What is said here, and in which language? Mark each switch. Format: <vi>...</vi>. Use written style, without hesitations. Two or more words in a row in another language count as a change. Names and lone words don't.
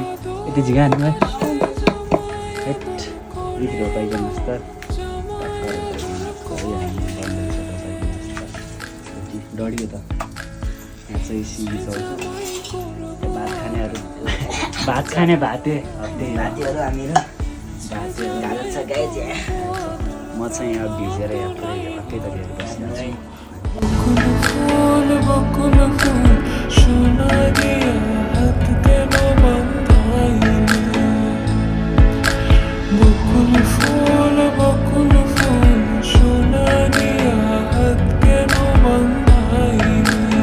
<ne>यति झिगानी है रोपाइँको नास्ता डढियो त। यहाँ चाहिँ सिमी चल्छ, भात खाने भाते भातीहरू हामीहरू गाह्रो छ गाइज। म चाहिँ यहाँ भिजेर यहाँ अर्कै तरिकाले बसिरहेको छु।</ne> <bn>বকুল ফুল সোনা দিয়া হাত কেন বাঁধাইলে? বকুল ফুল সোনা দিয়া হাত কেন বাঁধাইলে?</bn>